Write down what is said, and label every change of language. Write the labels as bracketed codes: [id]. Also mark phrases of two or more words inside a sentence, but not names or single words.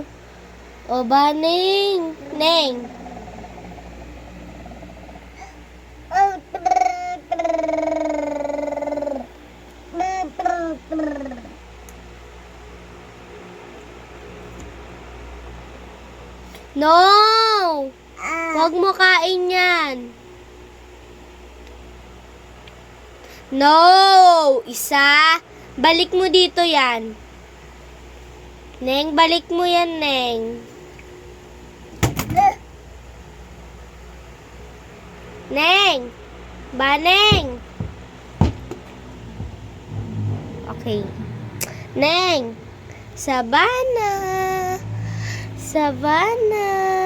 [tl] O ba, Neng? Neng? No! Huwag mo kain yan. No! Isa. Balik mo dito yan. Neng, balik mo yan, Neng. Neng! Neng! Okay. Neng! Savannah! Savannah!